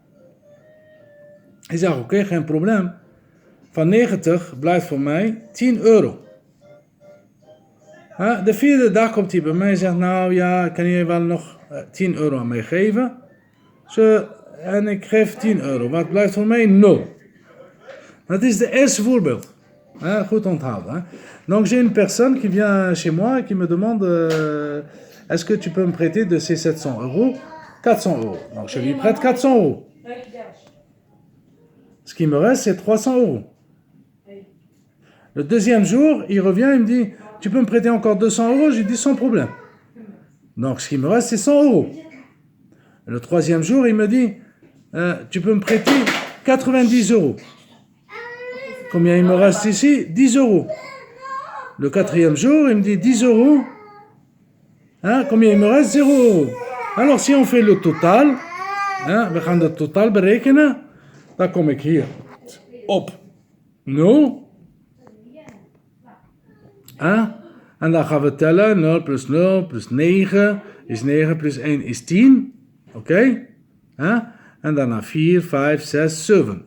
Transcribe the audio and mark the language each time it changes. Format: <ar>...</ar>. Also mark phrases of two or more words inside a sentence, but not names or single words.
<nl>Ik zeg, oké, geen probleem. Van 90 blijft voor mij 10 euro. De vierde dag komt hij bij mij en zegt, nou ja, kan je wel nog 10 euro aan mij geven? En ik geef 10 euro. Wat blijft voor mij? 0. Dat is de eerste voorbeeld. Goed onthouden.</nl> <fr>Donc j'ai une personne qui vient chez moi et qui me demande est-ce que tu peux me prêter de ces 700 euros 400 euros. Donc je lui prête 400 euros. Ce qui me reste, c'est 300 euros. Le deuxième jour, il revient, il me dit tu peux me prêter encore 200 euros? Je lui dis sans problème. Donc ce qui me reste, c'est 100 euros. Le troisième jour, il me dit tu peux me prêter 90 euros. Combien il me reste ici? 10 euros. Le quatrième jour, il me dit 10 euros. Combien il me reste? 0 euros. Alors si on fait le total,</fr> <nl>we gaan het totaal berekenen, dan kom ik hier op 0. En dan gaan we tellen, 0 plus 0 plus 9 is 9 plus 1 is 10. Oké? En daarna 4, 5, 6, 7.</nl>